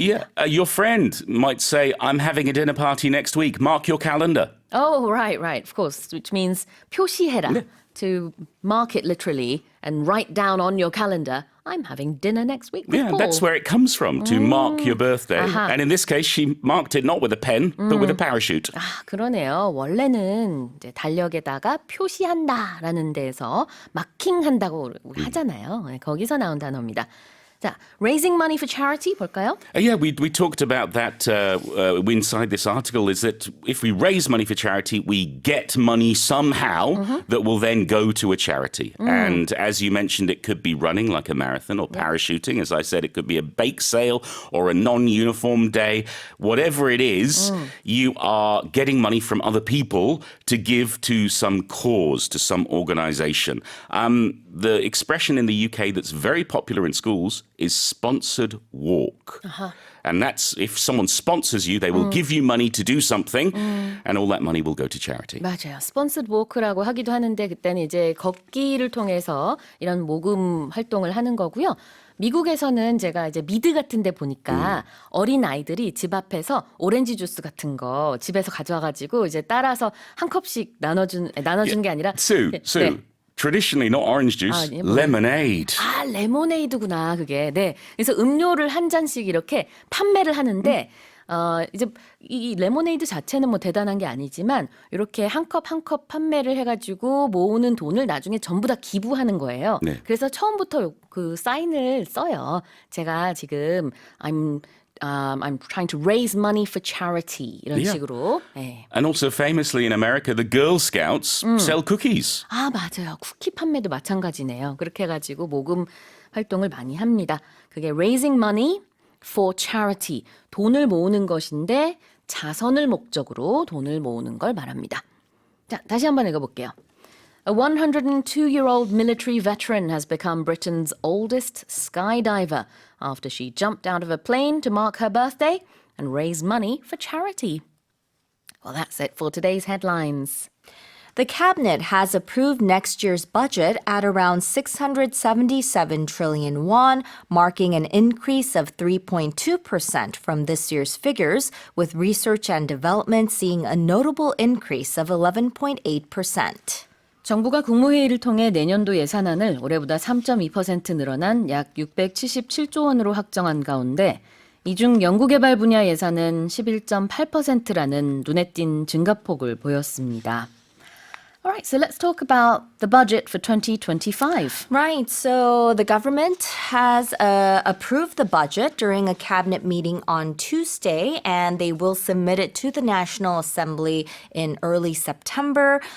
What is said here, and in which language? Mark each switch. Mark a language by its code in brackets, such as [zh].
[en] Yeah, your friend might say, I'm having a dinner party next week. Mark your calendar. Oh, right, of course, which means [ko] 표시해라. [en] To mark it literally and write down on your calendar, I'm having dinner next week with Yeah, Paul. that's where it comes from, to mark your birthday. And in this case, she marked it not with a pen, but with a parachute. [ko] 아, 그러네요. 원래는 이제 달력에다가 표시한다라는 데에서 마킹한다고 하잖아요. 네, 거기서 나온 단어입니다. 자, [en] raising money for charity [ko] 볼까요? [en] Yeah, we talked about that inside this article, is that if we raise money for charity, we get money somehow that will then go to a charity. And as you mentioned, it could be running like a marathon or parachuting. As I said, it could be a bake sale or a non-uniform day. Whatever it is, you are getting money from other people to give to some cause, to some organization. The expression in the UK that's very popular in schools is sponsored walk. And that's if someone sponsors you, they will give you money to do something, and all that money will go to charity. [ko] 맞아요. 스폰서드 워크라고 하기도 하는데 그때는 이제 걷기를 통해서 이런 모금 활동을 하는 거고요. 미국에서는 제가 이제 미드 같은 데 보니까 어린 아이들이 집 앞에서 오렌지 주스 같은 거 집에서 가져와가지고 이제 따라서 한 컵씩 나눠준 게 아니라 [en] Sue, [ko] 네. [en] traditionally not orange juice, [ko] 예, 뭐. [en] lemonade. [ko] 아, 레모네이드구나, 그게. 네. 그래서 음료를 한 잔씩 이렇게 판매를 하는데, 이제 이 레모네이드 자체는 뭐 대단한 게 아니지만, 이렇게 한 컵 한 컵 판매를 해가지고 모으는 돈을 나중에 전부 다 기부하는 거예요. 네. 그래서 처음부터 그 사인을 써요. 제가 지금, [en] I'm trying to raise money for charity. [ko] 이런 [en] Yeah. [ko] 식으로. 네. [en] And also famously in America, the Girl Scouts sell cookies. [ko] 아, 맞아요. 쿠키 판매도 마찬가지네요. 그렇게 해가지고 모금 활동을 많이 합니다. 그게 [en] raising money for charity. [ko] 돈을 모으는 것인데 자선을 목적으로 돈을 모으는 걸 말합니다. 자, 다시 한번 읽어볼게요. [en] A 102-year-old military veteran has become Britain's oldest skydiver after she jumped out of a plane to mark her birthday and raise money for charity. Well, that's it for today's headlines. The cabinet has approved next year's budget at around 677 trillion won, marking an increase of 3.2% from this year's figures, with research and development seeing a notable increase of 11.8%. [ko] 정부가 국무회의를 통해 내년도 예산안을 올해보다 3.2% 늘어난 약 677조 원으로 확정한 가운데 이 중 연구개발 분야 예산은 11.8%라는 눈에 띈 증가폭을 보였습니다. [en] Alright, so let's talk about the budget for 2025. Right. So the government has approved the budget during a cabinet meeting on Tuesday, and they will submit it to the National Assembly in early September.